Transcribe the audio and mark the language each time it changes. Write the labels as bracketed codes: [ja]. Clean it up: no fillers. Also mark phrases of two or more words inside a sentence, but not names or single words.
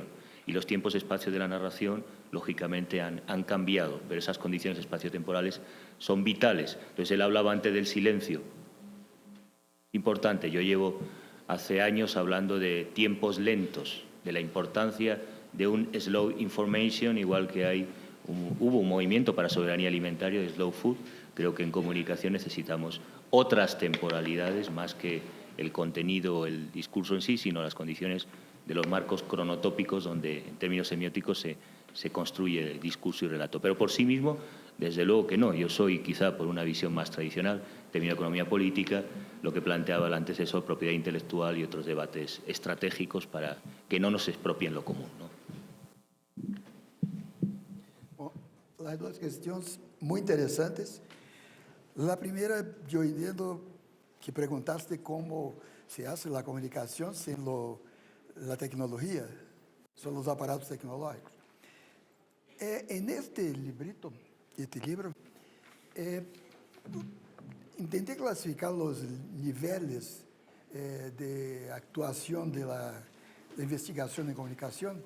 [es] Y los tiempos y espacios de la narración, lógicamente, han cambiado, pero esas condiciones espaciotemporales son vitales. Entonces, él hablaba antes del silencio. Importante, yo llevo hace años hablando de tiempos lentos, de la importancia de un [en] slow information, [es] igual que hubo un movimiento para soberanía alimentaria de [en] slow food. [es] Creo que en comunicación necesitamos otras temporalidades más que el contenido o el discurso en sí, sino las condiciones de los marcos cronotópicos donde en términos semióticos se construye el discurso y relato. Pero por sí mismo, desde luego que no. Yo soy, quizá por una visión más tradicional, de mi economía política, lo que planteaba el antecesor, propiedad intelectual y otros debates estratégicos para que no nos expropien lo común, ¿no? [pt] Bom, las duas questões muito interessantes. [es] La primera, yo entiendo que preguntaste cómo se hace la comunicación sin la tecnología, son los aparatos tecnológicos. En este libro, intenté clasificar los niveles de actuación de la investigación en comunicación.